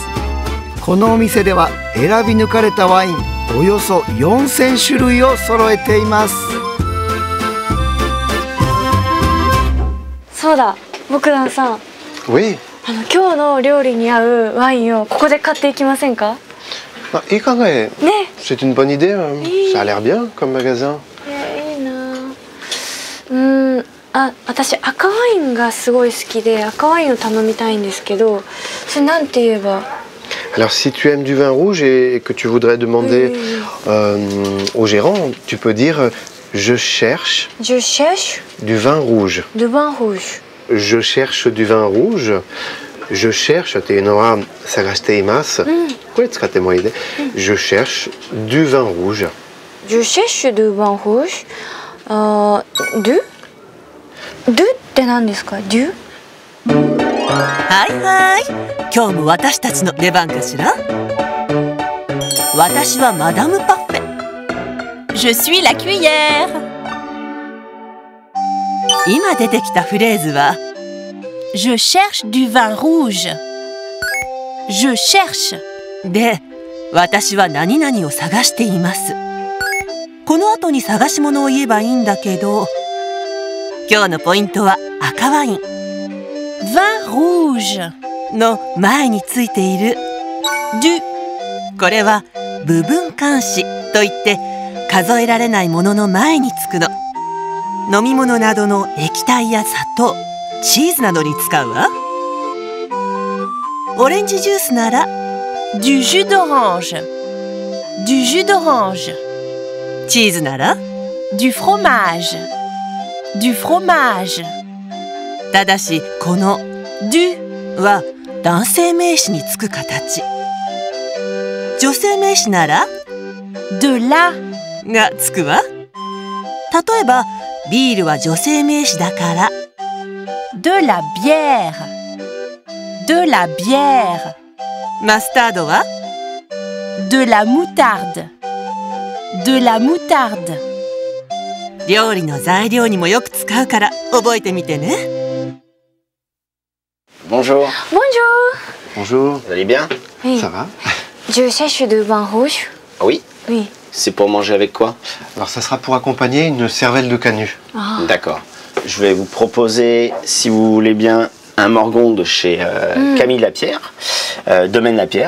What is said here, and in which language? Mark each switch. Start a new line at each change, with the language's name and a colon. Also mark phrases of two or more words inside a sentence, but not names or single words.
Japanese: このお店では選び抜かれたワインおよそ4000種類を揃えています。そうだ、ボクダンさん。
French: Oui.
Japanese: 今日の料理に合うワインをここで買っていきませんか。 Ah, Ikaga, ね。
French: c'est une bonne idée. Hein. Oui. Ça a l'air bien comme magasin.
Japanese: いいな。あ、私赤ワインがすごい好きで赤ワインを頼みたいんですけど、それなんて言えば。
French: Alors si tu aimes du vin rouge et que tu voudrais demander au gérant, tu peux dire je cherche Je cherche du vin rouge. du vin rouge. Je cherche du vin rouge. Je cherche, sagasteimasu. Je cherche du vin rouge. Je cherche du vin rouge. Du?
Japanese: Du って何ですか？ Du？はいはい、今日も私たちの出番かしら。私はマダムパフェ。
French: Je suis la cuillère.
Japanese: 今出てきたフレーズは
French: Je cherche du vin rouge. Je cherche.
Japanese: で、 私は何々を探しています。この後に探し物を言えばいいんだけど、今日のポイントは赤ワイン。
French: Vin rouge.
Japanese: の前についている du。これは部分冠詞といって数えられないものの前につくの。飲み物などの液体や砂糖、チーズなどに使うわ。オレンジジュースなら
French: Du jus d'orange. Du jus d'orange.
Japanese: チーズなら
French: Du fromage. Du fromage.
Japanese: ただしこの du は男性名詞につく形。女性名詞なら
French: De la.
Japanese: がつくわ。例えばビールは女性名詞だから
French: De la bière. De la bière.
Japanese: マスタードは
French: De la moutarde. De la moutarde.
Japanese: 料理の材料にもよく使うから覚えてみてね。
French: Bonjour. Bonjour. Bonjour. Vous allez bien? Oui. Ça va? Je cherche du vin rouge. Ah oui? Oui. C'est pour manger avec quoi? Alors ça sera pour accompagner une cervelle de canut. Ah. D'accord. Je vais vous proposer, si vous voulez bien, un morgon de chez Camille Lapierre, Domaine Lapierre.